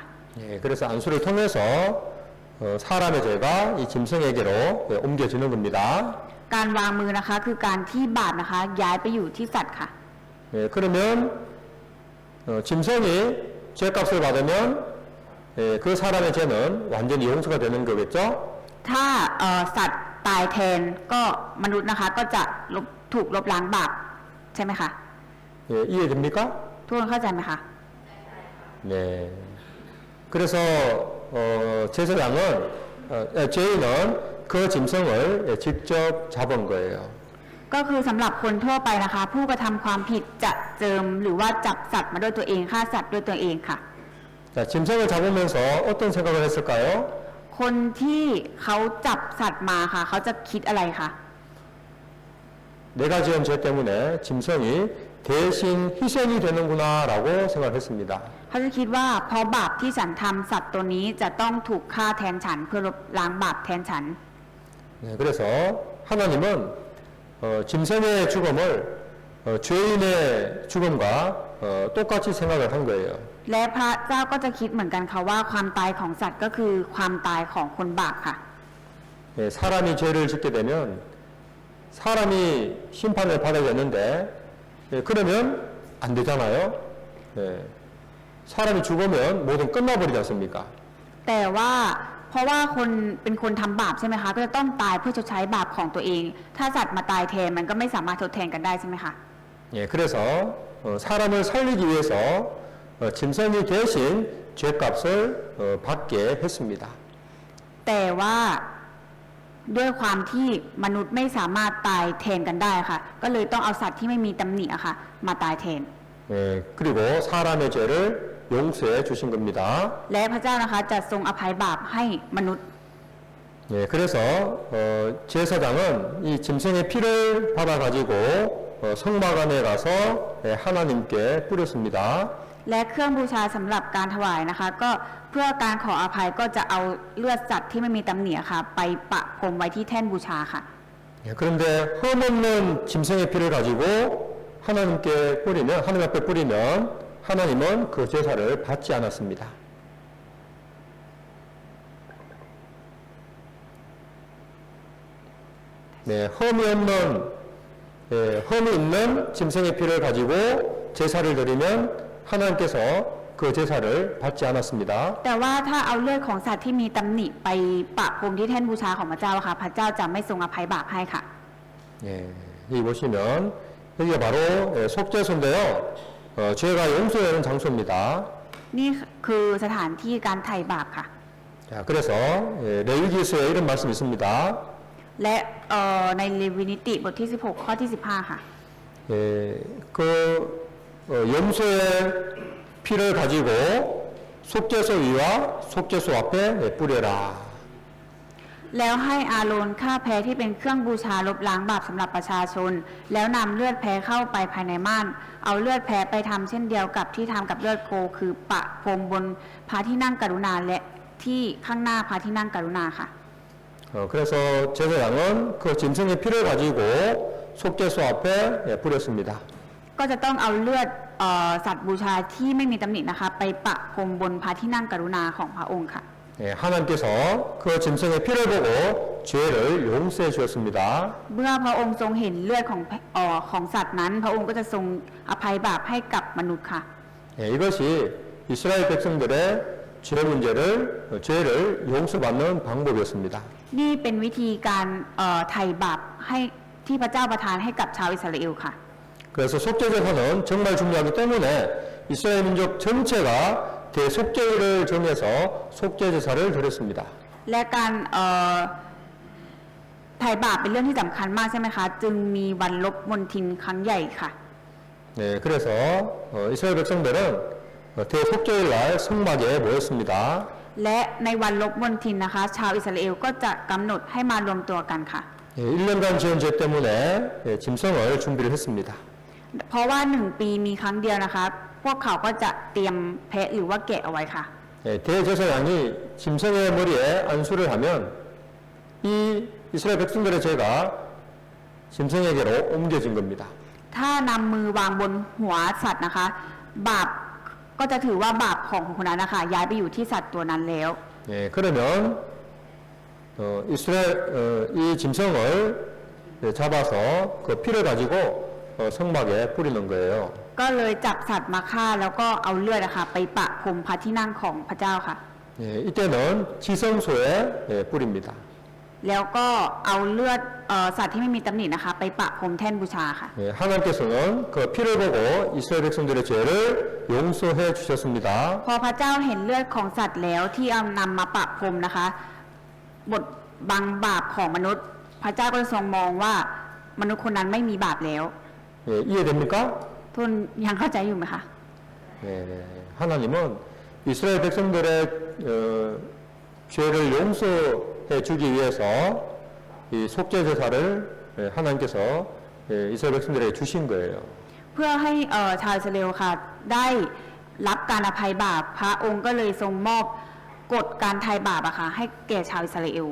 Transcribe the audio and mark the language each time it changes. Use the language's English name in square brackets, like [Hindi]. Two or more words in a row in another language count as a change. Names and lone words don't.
[Korean] 그래서 안수를 통해서 사람의 죄가 이 짐승에게로 옮겨지는 겁니다. [Thai] การวางมือนะคะคือการที่บาปนะคะย้ายไปอยู่ที่สัตว์ค่ะ [Korean] 그러면 짐승이 죄값을 받으면 그 사람의 죄는 완전히 용서가 되는 거겠죠? [Thai] ถ้าสัตว์ตายแทนก็มนุษย์นะคะก็จะถูกลบล้างบาปใช่ไหมคะ [Korean] 이해됩니까? [Thai] ทุกคนเข้าใจไหมคะ [Korean] 네. 그래서 제사장은 죄인은 그 짐승을 직접 잡은 거예요. [Thai] ก็คือสำหรับคนทั่วไปนะคะ ผู้กระทำความผิดจะเจิมหรือว่าจับสัตว์มาด้วยตัวเองฆ่าสัตว์ด้วยตัวเองค่ะ [Korean] 자, 짐승을 잡으면서 어떤 생각을 했을까요? [Thai] คนที่เขาจับสัตว์มาค่ะ เขาจะคิดอะไรคะ [Korean] 내가 지은 죄 때문에 짐승이 대신 희생이 되는구나라고 생각했습니다. [Thai] เขาจะคิดว่าเพราะบาปที่ฉันทำสัตว์ตัวนี้จะต้องถูกฆ่าแทนฉันเพื่อลบล้างบาปแทนฉัน [Korean] 그래서 하나님은 짐승의 죽음을 죄인의 죽음과 똑같이 생각을 한 거예요. [Thai] และพระเจ้าก็จะคิดเหมือนกันค่ะว่าความตายของสัตว์ก็คือความตายของคนบาปค่ะ [Korean] 사람이 죄를 짓게 되면 사람이 심판을 받아야 되는데 그러면 안 되잖아요. 사람이 죽으면 모든 끝나버리지 않습니까? [Thai] แต่ว่าเพราะว่าคนเป็นคนทำบาปใช่ไหมคะก็จะต้องตายเพื่อชดใช้บาปของตัวเอง ถ้าสัตว์มาตายแทนมันก็ไม่สามารถทดแทนกันได้ใช่ไหมคะ [Korean] 그래서 사람을 살리기 위해서 짐승이 대신 죄값을 받게 했습니다. [Thai] แต่ว่าด้วยความที่มนุษย์ไม่สามารถตายแทนกันได้ค่ะ ก็เลยต้องเอาสัตว์ที่ไม่มีตำหนิอะค่ะมาตายแทน [Korean] 그리고 사람의 죄를 용서해 주신 겁니다. [Thai] และพระเจ้านะคะจะทรงอภัยบาปให้มนุษย์ [Korean] 예, 그래서 제사장은 이 짐승의 피를 받아 가지고 성막 안에 가서 예, 하나님께 뿌렸습니다. [Thai] และเครื่องบูชาสำหรับการถวายนะคะ ก็เพื่อการขออภัยก็จะเอาเลือดสัตว์ที่ไม่มีตำหนิค่ะ ไปปะพรมไว้ที่แท่นบูชาค่ะ [Korean] 예, 그런데 흠없는 짐승의 피를 가지고 하나님께 뿌리면 하나님 앞에 뿌리면 하나님은 그 제사를 받지 않았습니다. 네, 흠이 있는 짐승의 피를 가지고 제사를 드리면 하나님께서 그 제사를 받지 않았습니다. [Thai] แต่ว่าถ้าเอาเลือดของสัตว์ที่มีตำหนิไปปะพรมที่แท่นบูชาของพระเจ้าค่ะ พระเจ้าจะไม่ทรงอภัยบาปให้ค่ะ [Korean] 예, 여기 보시면 여기가 바로 속죄소인데요. 죄가 용서되는 장소입니다. [Thai] นี่คือสถานที่การไถ่บาปค่ะ [Korean] 자, 그래서 레위기서에 이런 말씀이 있습니다. [Thai] และในเลวีนิติบทที่ 16 ข้อที่ 15 ค่ะ [Korean] 예, 그 염소의 피를 가지고 속죄소 위와 속죄소 앞에 뿌려라. [Thai] แล้วให้อาโรนฆ่าแพะที่เป็นเครื่องบูชาลบล้างบาปสำหรับประชาชน แล้วนำเลือดแพะเข้าไปภายในม่าน เอาเลือดแพะไปทำเช่นเดียวกับที่ทำกับเลือดโค คือปะพรมบนพระที่นั่งกรุณาและที่ข้างหน้าพระที่นั่งกรุณาค่ะ [Korean] 그래서 제사장은 그 짐승의 피를 가지고 속죄소 앞에 뿌렸습니다. [Thai] ก็จะต้องเอาเลือดสัตว์บูชาที่ไม่มีตำหนินะคะ ไปปะพรมบนพระที่นั่งกรุณาของพระองค์ค่ะ [Korean] 하나님께서 그 짐승의 피를 보고 죄를 용서해 주었습니다. [Thai] เมื่อพระองค์ทรงเห็นเลือดของสัตว์นั้น พระองค์ก็จะทรงอภัยบาปให้กับมนุษย์ค่ะ [Korean] 이것이 이스라엘 백성들의 죄를 용서받는 방법이었습니다. [Thai] นี่เป็นวิธีการไถ่บาปให้ที่พระเจ้าประทานให้กับชาวอิสราเอลค่ะ [Korean] 그래서 속죄제사는 정말 중요하기 때문에 이스라엘 민족 전체가 대속죄일을 정해서 속죄제사를 드렸습니다. [Thai] และการไถ่บาปเป็นเรื่องที่สำคัญมากใช่ไหมคะ จึงมีวันลบมนทินครั้งใหญ่ค่ะ [Korean] 네, 그래서 이스라엘 백성들은 대속죄일 날 성막에 모였습니다. [Thai] และในวันลบมนทินนะคะ ชาวอิสราเอลก็จะกำหนดให้มารวมตัวกันค่ะ [Korean] 1년간 지은 죄 때문에 짐승을 준비를 했습니다. [Thai] เพราะว่า1 ปีมีครั้งเดียวนะคะ พวกเขาก็จะเตรียมแพะหรือว่าแกะเอาไว้ค่ะ [Korean] 대제사장이 짐승의 머리에 안수를 하면 이 이스라엘 백성들의 죄가 짐승에게로 옮겨진 겁니다. [Thai] ถ้านำมือวางบนหัวสัตว์นะคะ บาปก็จะถือว่าบาปของคนนั้นนะคะ ย้ายไปอยู่ที่สัตว์ตัวนั้นแล้ว [Korean] 그러면 이 짐승을 잡아서 그 피를 가지고 성막에 뿌리는 거예요. [Thai] ก็เลยจับสัตว์มาฆ่าแล้วก็เอาเลือดนะคะไปปะพรมพระที่นั่งของพระเจ้าค่ะ [Korean] 이때는 지성소에 뿌립니다. [Thai] แล้วก็เอาเลือดสัตว์ที่ไม่มีตำหนินะคะ ไปปะพรมแท่นบูชาค่ะ [Korean] 하나님께서는 그 피를 보고 이스라엘 백성들의 죄를 용서해 주셨습니다. [Thai] พอพระเจ้าเห็นเลือดของสัตว์แล้วที่เอานำมาปะพรมนะคะบทบังบาปของมนุษย์ พระเจ้าก็ทรงมองว่ามนุษย์คนนั้นไม่มีบาปแล้ว [Korean] 이해됩니까? [Thai] ทุนยังเข้าใจอยู่ไหมคะ [Korean] 하나님은 이스라엘 백성들의 죄를 용서해 주기 위해서 이 속죄제사를 하나님께서 이스라엘 백성들에게 주신 거예요. [Thai] เพื่อให้ชาวอิสราเอลค่ะได้รับการอภัยบาป พระองค์ก็เลยทรงมอบกฎการไถ่บาปอะค่ะให้แก่ชาวอิสราเอล